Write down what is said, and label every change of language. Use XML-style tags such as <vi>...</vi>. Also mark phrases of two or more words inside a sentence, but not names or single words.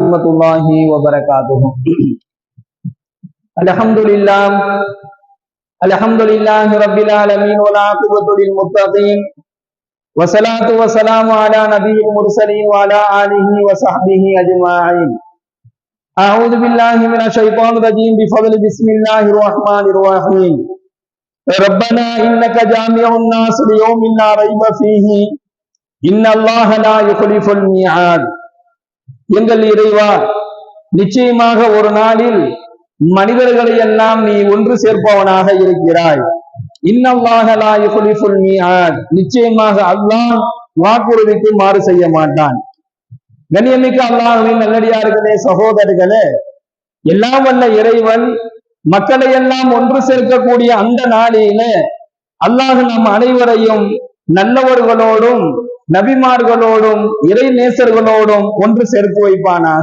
<ar>ورحمة الله وبركاته. الحمد لله رب العالمين والعاقبة للمتقين والصلاة والسلام على نبي المرسلين وعلى آله وصحبه أجمعين. أعوذ بالله من الشيطان الرجيم بفضل بسم الله الرحمن الرحيم. ربنا إنك جامع الناس ليوم لا ريب فيه إن الله لا يخلف الميعاد.</ar> <ta>எங்கள் இறைவா, நிச்சயமாக ஒரு நாளில் மனிதர்களை எல்லாம் நீ ஒன்று சேர்ப்பவனாக இருக்கிறாய்.</ta> <ar>إن الله لا يخلف الميعاد,</ar> <ta>நிச்சயமாக அல்லாஹ் வாக்குறுதிக்கு மாறு செய்ய மாட்டான். கண்ணியமிக்க அல்லாஹ்வின் நல்லடியார்களே, சகோதரர்களே, எல்லாம் வல்ல இறைவன் மக்களை எல்லாம் ஒன்று சேர்க்கக்கூடிய அந்த நாளிலே அல்லாஹ் நம் அனைவரையும் நல்லவர்களோடும் நபிமார்களோடும் இறை நேசர்களோடும் ஒன்று சேர்த்து வைப்பானாக.</ta>